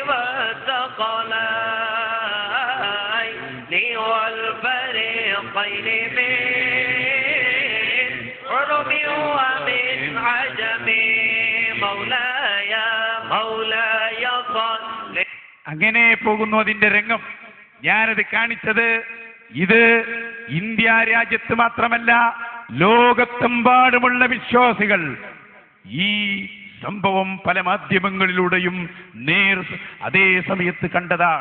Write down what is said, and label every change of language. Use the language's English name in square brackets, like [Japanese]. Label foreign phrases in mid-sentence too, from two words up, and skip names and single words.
[Arabic] والثقلين والفريقين من عرب ومن عجم مولاي مولاي صل. [Malayalam] അങ്ങനെ പോകുന്നു അതിന്റെ രംഗം. ഞാനത് കാണിച്ചത് ഇത് ഇന്ത്യ രാജ്യത്ത് മാത്രമല്ല ലോകത്തെമ്പാടുമുള്ള വിശ്വാസികൾ ഈ സംഭവം പല മാധ്യമങ്ങളിലൂടെയും അതേ സമയത്ത് കണ്ടതാണ്.